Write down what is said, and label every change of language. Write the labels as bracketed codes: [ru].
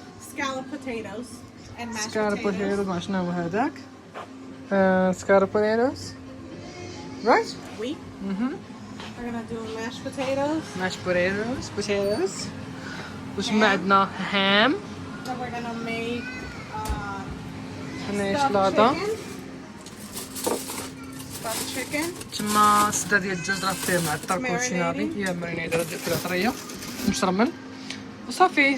[en] Scallop potatoes and mashed Scallop potatoes. potatoes. [ar] مع شنو هو هذاك؟ [en] Scallop potatoes. Right? We are gonna do mashed potatoes. Mashed potatoes. [ar] وش ما عندنا ham. [en] Then we're gonna make [ar] هنايا [en] stuffed [ar] شلاطة. [en] chicken. Stuffed chicken. [ar] تما السدة ديال الدجاج راه فيه معطر كلشي ناضي. هي مرينيد راه فيها طرية مشرمن وصافي.